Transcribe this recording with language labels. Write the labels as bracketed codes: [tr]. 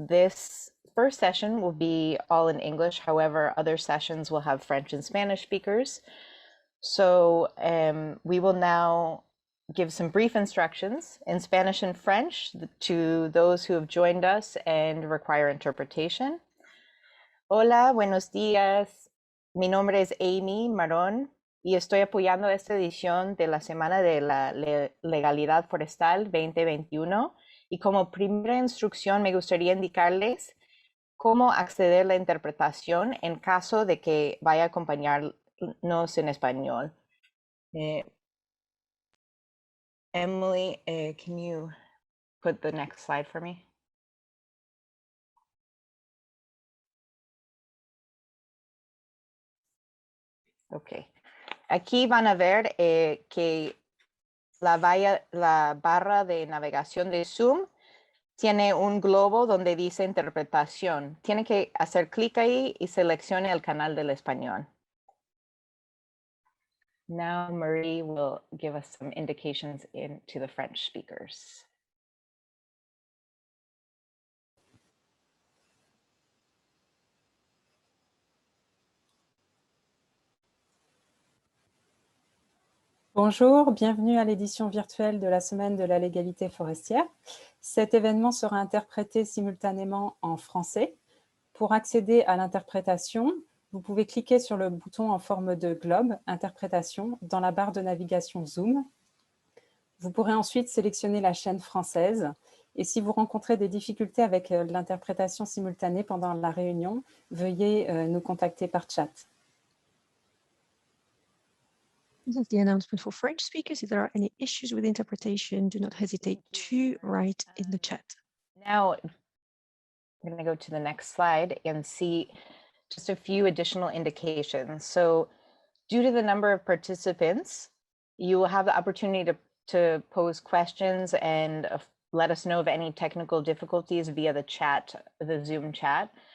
[en] This first session will be all in English. However, other sessions will have French and Spanish speakers. So we will now give some brief instructions in Spanish and French to those who have joined us and require interpretation. [es] Hola, buenos días. Mi nombre es Amy Maron y estoy apoyando esta edición de la Semana de la Legalidad Forestal 2021. Y como primera instrucción me gustaría indicarles cómo acceder a la interpretación en caso de que vaya a acompañarnos en español. [en] Emily, can you put the next slide for me? Ok. [es] Aquí van a ver que la barra de navegación de Zoom tiene un globo donde dice interpretación. Tiene que hacer clic ahí y seleccione el canal del español. [en] Now Marie will give us some indications to the French speakers. [fr] Bonjour, bienvenue à l'édition virtuelle de la Semaine de la légalité forestière. Cet événement sera interprété simultanément en français. Pour accéder à l'interprétation, vous pouvez cliquer sur le bouton en forme de globe, interprétation, dans la barre de navigation Zoom. Vous pourrez ensuite sélectionner la chaîne française. Et si vous rencontrez des difficultés avec l'interprétation simultanée pendant la réunion, veuillez nous contacter par chat. [en] This is the announcement for French speakers. If there are any issues with interpretation, do not hesitate to write in the chat. Now, I'm going to go to the next slide and see just a few additional indications. So due to the number of participants, you will have the opportunity to pose questions and let us know of any technical difficulties via the chat, the Zoom chat.